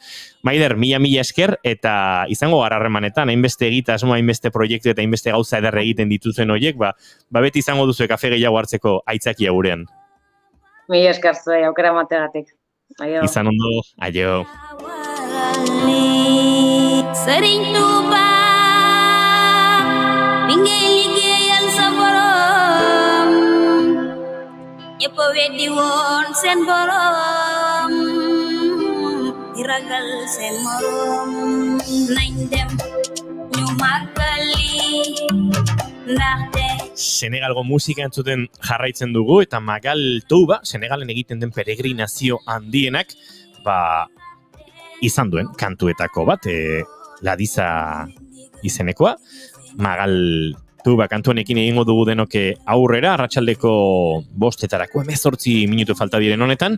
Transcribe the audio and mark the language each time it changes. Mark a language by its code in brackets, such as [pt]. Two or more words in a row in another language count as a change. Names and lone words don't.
[eu] Maider, mila esker, eta izango gara harremanetan, hainbeste egitasmo, hainbeste proiektu eta hainbeste gauza ederre egiten dituzen horiek, beti izango duzue kafe gehiago hartzeko aitzakia gurean. Mila esker zuei, aukera mategatik. Aio. Izan ondo, aio. [wo] Sering lupa pinggir sa borom ñepp weddi woon seen borom di ragal seen morom nañ dem ñu màggali ndaxte [eu] Senegalgo musika entzuten jarraitzen dugu eta Magal Touba, Senegalen egiten den peregrinazio handienak, izan duen kantuetako bat, Ladiza izenekoa. Magal Touba kantuenekin egingo dugu denoke aurrera, arratsaldeko 5:00 18 minutu falta diren honetan.